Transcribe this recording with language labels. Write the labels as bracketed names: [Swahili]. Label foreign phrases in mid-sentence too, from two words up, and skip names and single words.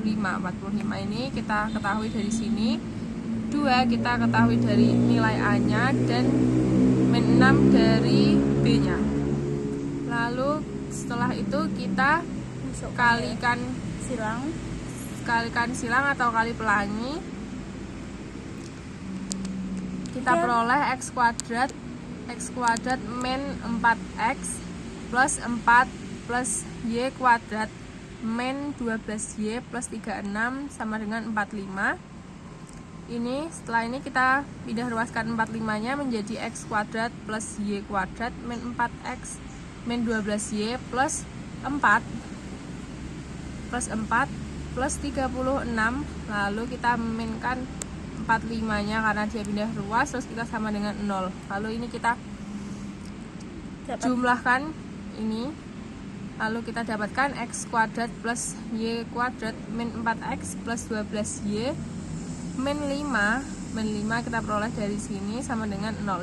[Indonesian] 45 ini kita ketahui dari sini. 2 kita ketahui dari nilai A nya dan min 6 dari B nya. Lalu setelah itu kita kalikan silang atau kali pelangi. Kita peroleh X kuadrat min 4X plus 4 plus Y kuadrat min 12Y plus 36 sama dengan 45. Ini setelah ini kita pindah ruaskan 45 nya menjadi X kuadrat plus Y kuadrat min 4X min 12Y plus 4 plus 36. Lalu kita minkan 45 nya karena dia pindah ruas, terus kita sama dengan 0. Lalu ini kita jumlahkan ini, lalu kita dapatkan X kuadrat plus Y kuadrat min 4X plus 12Y min 5 kita peroleh dari sini sama dengan 0.